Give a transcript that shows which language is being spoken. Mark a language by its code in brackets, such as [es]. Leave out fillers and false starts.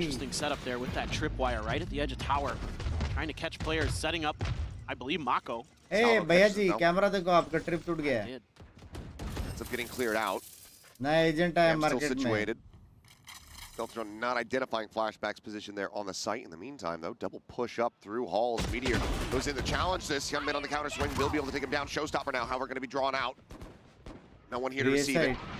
[en] Interesting setup there with that tripwire right at the edge of tower. Trying to catch players, setting up, I believe, Mako. [hi] ए भैया जी, camera देखो, आपका trip टूट गया है. [en] Did. Ends up getting cleared out. [hi] नया agent आया [en] Still [hi] market में. [en] situated. Deltron not identifying Flashback's position there on the site. In the meantime, though, double push up through Halls. Meteor goes in to challenge this. Young man on the counter swing will be able to take him down. Showstopper now, however, going to be drawn out. No one here to receive it.